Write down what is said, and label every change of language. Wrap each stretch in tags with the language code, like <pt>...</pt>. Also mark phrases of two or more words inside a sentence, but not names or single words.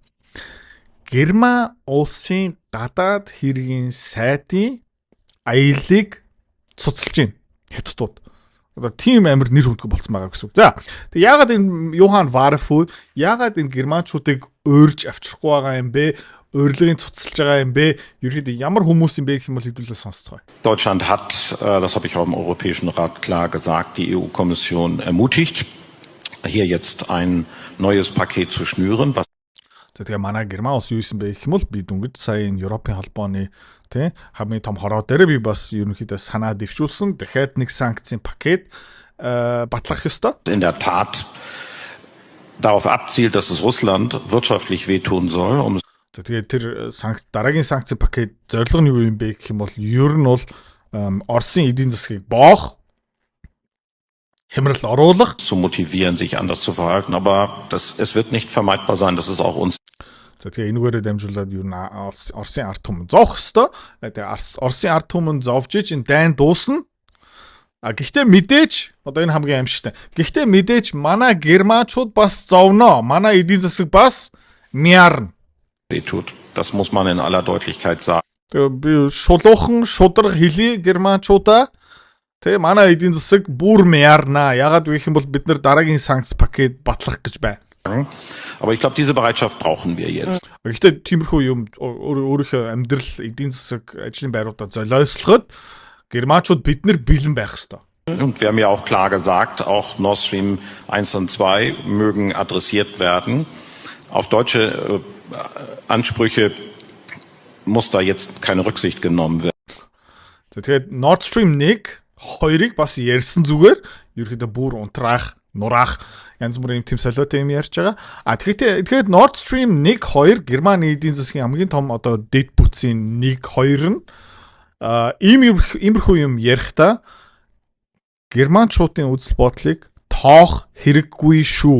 <mn>Герман улсын гадаад хэргийн сайдын аяллыг цуцлж байна. Хятадууд. Одоо тийм амир нэр хүндгүй болцсон байгаа гэсэн үг. За. Тэг яагаад энэ Johann Wadephul яагаад энэ германчуудыг өөрж авчрахгүй байгаа юм бэ? Урилгын цуцлж байгаа юм бэ? Ерөөдөө ямар хүмүүс юм бэ гэх юм бол хэдүүлээ сонсцгоё.</mn> <de>Deutschland hat, das habe ich auch im Europäischen Rat klar gesagt, die EU-Kommission ermutigt, hier jetzt ein neues Paket zu schnüren.</de> <mn>Тэгээ манай Герман улс юу исэн бэ гэх юм бол би дүнгийн сая энэ Европын холбооны хамгийн том хороо дээр би бас ерөнхийдөө санаа дэвшүүлсэн. Дахиад нэг санкцийн пакет батлах ёстой.</mn> <de>In der Tat darauf abzielt, dass es Russland wirtschaftlich wehtun soll.</de> <mn>Тэгээ тэр дараагийн санкцийн пакет зорилго нь юу юм бэ гэх юм бол ер нь бол Оросын эдийн засгийг боох Himrel оруулах</mn> <de>zu motivieren, sich anders zu verhalten, aber es wird nicht vermeidbar sein, dass es auch uns.</de> <mn>Тэгээ энүүгээрээ дамжуулаад юу н Оросын ард түмэн зовх ёстой. Тэгээ Оросын ард түмэн зовж ич энэ дайн дуусна. Гэхдээ мэдээж одоо энэ хамгийн аимшигтай. Гэхдээ мэдээж манай германчууд бас зовно. Манай эдийн засаг бас мяарна.</mn> <de>Das muss man in aller Deutlichkeit sagen.</de> <mn>Би шулуухан шудраг хэлий германчуудаа тэгээ манай эдийн засаг бүр мяарна. Ягаад вэ гэх юм бол бид нар дараагийн санкц пакет батлах гэж байна.</mn> <de>Aber ich glaube, diese Bereitschaft brauchen wir jetzt.</de> <mn>Гэхдээ тиймэрхүү юм өөрийнхөө амьдрал эдийн засаг ажлын байруудаа золиослоход германчууд бид нар бэлэн байх ёстой.</mn> <de>Und wir haben ja auch klar gesagt, auch Nord Stream 1 und 2 mögen adressiert werden. Auf deutsche Ansprüche muss da jetzt keine Rücksicht genommen werden.</de> <mn>Тэгээд Nord Stream 1, 2-ыг бас ярьсан зүгээр ерөөдөө бүр унтраах, нураах янз бүрийн тэм солиотой юм ярьж байгаа. Тэгэхээр Nord Stream 1, 2 Германы эдийн засгийн хамгийн том одоо дэд бүтцийн 1, 2 нь иймэрхүү юм ярихдаа германчуудын үзэл бодлыг тоох хэрэггүй шүү.</mn>